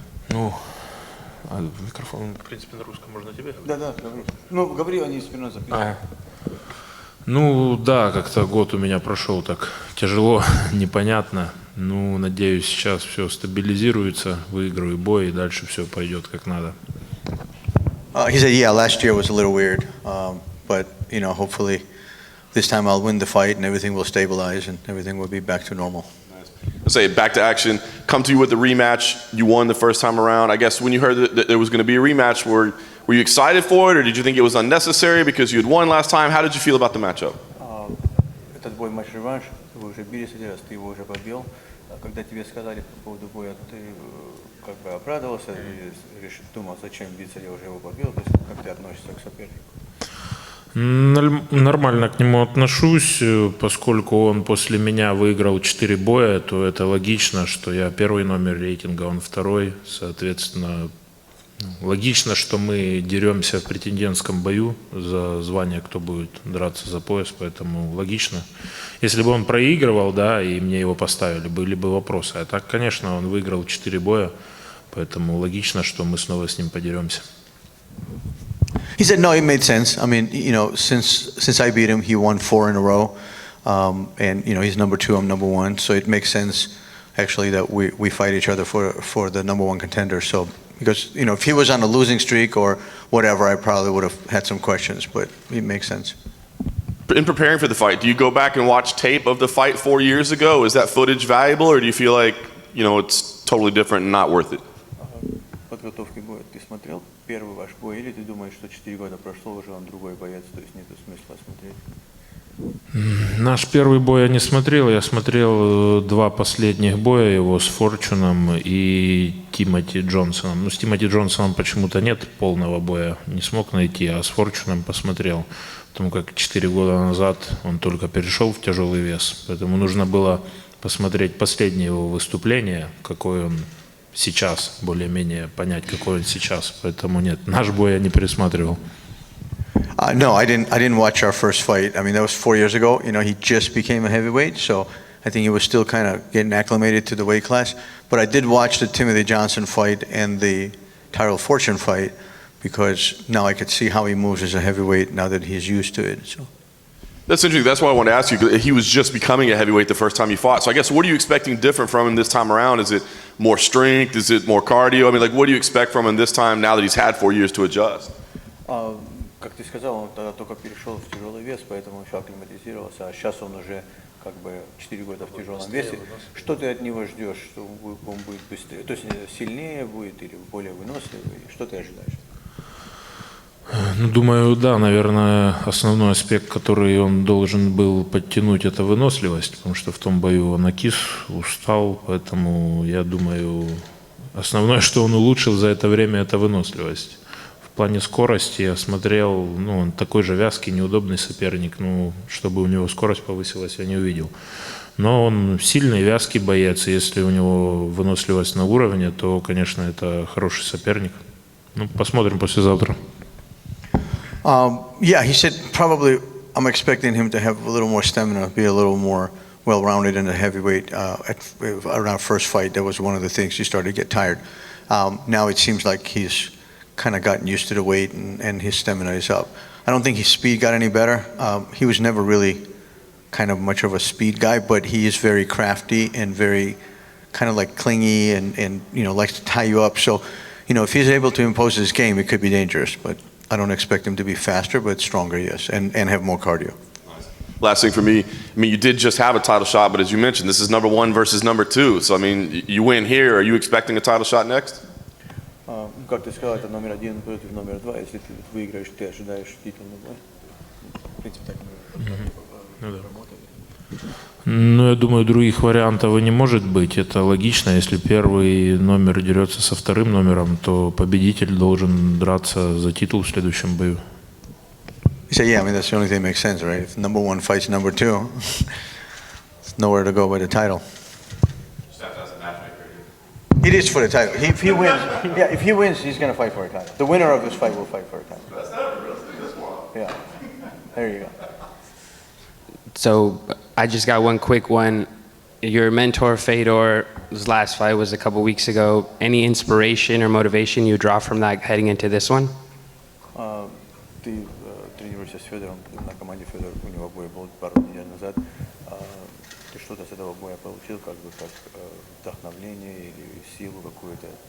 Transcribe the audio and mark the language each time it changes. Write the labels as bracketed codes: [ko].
[ru] Ну, микрофон, в принципе, на русском можно тебе говорить? Да, говори. Ну, говори, они все равно записывают. Ну, да, как-то год у меня прошел так тяжело, непонятно. Ну, надеюсь, сейчас все стабилизируется, выиграю бой, и дальше все пойдет как надо. [en] He said, yeah, last year was a little weird, but, you know, hopefully this time I'll win the fight and everything will stabilize and everything will be back to normal. Let's say back to action, come to you with the rematch. You won the first time around. I guess when you heard that there was going to be a rematch, were you excited for it, or did you think it was unnecessary because you had won last time? How did you feel about the matchup? [ru] Этот бой матч-реванш, вы уже бились один раз, ты его уже побил. Когда тебе сказали по поводу боя, ты как бы обрадовался и думал, зачем биться, я уже его побил. То есть как ты относишься к сопернику? Нормально к нему отношусь, поскольку он после меня выиграл 4 боя, то это логично, что я первый номер рейтинга, он второй, соответственно, логично, что мы деремся в претендентском бою за звание, кто будет драться за пояс, поэтому логично. Если бы он проигрывал, да, и мне его поставили, были бы вопросы. А так, конечно, он выиграл 4 боя, поэтому логично, что мы снова с ним подеремся. [en] He said, no, it made sense. I mean, you know, since I beat him, he won 4 in a row. And, you know, he's number 2, I'm number 1. So it makes sense, actually, that we fight each other for the number 1 contender. So, because, you know, if he was on a losing streak or whatever, I probably would have had some questions, but it makes sense. In preparing for the fight, do you go back and watch tape of the fight 4 years ago? Is that footage valuable, or do you feel like, you know, it's totally different and not worth it? [ru] Подготовки боя ты смотрел первый ваш бой, или ты думаешь, что 4 года прошло, уже он другой боец, то есть нет смысла смотреть? Наш первый бой я не смотрел, я смотрел 2 последних боя его с Форчуном и Тимоти Джонсоном. Ну, с Тимоти Джонсоном почему-то нет полного боя, не смог найти, а с Форчуном посмотрел, потому как 4 года назад он только перешел в тяжелый вес, поэтому нужно было посмотреть последнее его выступление, какой он сейчас, более-менее понять, какой он сейчас. Поэтому нет, наш бой я не пересматривал. [en] No, I didn't watch our first fight. I mean, that was 4 years ago. You know, he just became a heavyweight, so I think he was still kind of getting acclimated to the weight class. But I did watch the Timothy Johnson fight and the Tyrell Fortune fight because now I could see how he moves as a heavyweight now that he's used to it. So. That's interesting. That's why I wanted to ask you. He was just becoming a heavyweight the first time you fought. So I guess what are you expecting different from him this time around? Is it more strength? Is it more cardio? I mean, like, what do you expect from him this time now that he's had 4 years to adjust? [ru] Как ты сказал, он тогда только перешел в тяжелый вес, поэтому еще акклиматизировался, а сейчас он уже как бы 4 года в тяжелом весе. Что ты от него ждешь? Что он будет быстрее, то есть сильнее будет или более выносливый? Что ты ожидаешь? Ну, думаю, да, наверное, основной аспект, который он должен был подтянуть, это выносливость, потому что в том бою он окис, устал, поэтому я думаю, основное, что он улучшил за это время, это выносливость. В плане скорости я смотрел, ну, он такой же вязкий, неудобный соперник, ну, чтобы у него скорость повысилась, я не увидел. Но он сильный, вязкий боец, и если у него выносливость на уровне, то, конечно, это хороший соперник. Ну, посмотрим послезавтра. [en] Yeah, he said probably I'm expecting him to have a little more stamina, be a little more well-rounded in the heavyweight. Around first fight, that was one of the things he started to get tired. Now it seems like he's kind of gotten used to the weight and his stamina is up. I don't think his speed got any better. He was never really kind of much of a speed guy, but he is very crafty and very kind of like clingy and you know, likes to tie you up. So, you know, if he's able to impose his game, it could be dangerous, but I don't expect him to be faster, but stronger, yes, and have more cardio. Last thing for me, I mean, you did just have a title shot, but as you mentioned, this is number 1 versus number 2. So, I mean, you win here. Are you expecting a title shot next? [ru] Как ты сказал, это номер 1 против номер 2. Если ты выиграешь, ты ожидаешь титульный бой. В принципе, так мы работали. Ну, я думаю, других вариантов и не может быть. Это логично. Если первый номер дерется со вторым номером, то победитель должен драться за титул в следующем бою. [en] You say, yeah, I mean, that's the only thing that makes sense, right? If number 1 fights number 2, there's nowhere to go but the title. It is for the title. If he wins, yeah, if he wins, he's going to fight for a title. The winner of this fight will fight for a title. That's not real. This one. Yeah. There you go. So I just got one quick one. Your mentor Fedor's last fight was a couple weeks ago. Any inspiration or motivation you draw from that heading into this one? [ru] Ты тренируешься с Федором на команде Федор, у него бой был пару недель назад. Ты что-то с этого боя получил, как бы как вдохновление или силу какую-то?